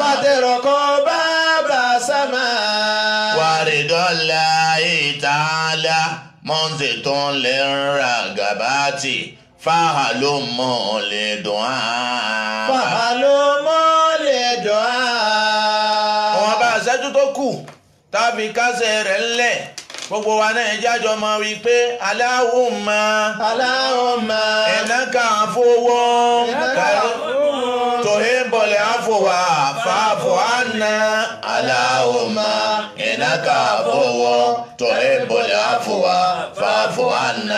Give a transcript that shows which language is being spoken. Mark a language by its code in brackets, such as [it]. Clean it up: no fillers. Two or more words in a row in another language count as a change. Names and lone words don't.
[ar] فاتركوا باب السماء ورد الله تعالى منزل للرغبات فهلموا للدعاء فهلموا للدعاء. [yo] wọ́n bá ṣẹ́jú tó kù tàbí kásẹ̀ rẹ̀ ńlẹ̀ gbogbo wa náà jájọ máa wí pé Allahumma [ar] Allahumma إنك عفو تحب العفو فاعف عنا. اللهم إنك عفو تحب العفو فاعف عنا.